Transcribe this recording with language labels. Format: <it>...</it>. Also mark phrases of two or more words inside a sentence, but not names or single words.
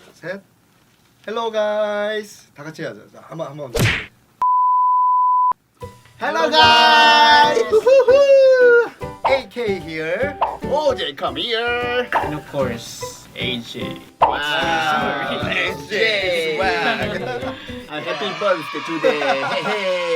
<ko>셋.</ko> <en>Hello guys.</en> <ko>다 같이 하자. 자, 한번.</ko> <en>Hello guys. AK here. OJ, come here. And of course, AJ. Wow. AJ. Wow. Happy birthday today. Hey, hey.</en>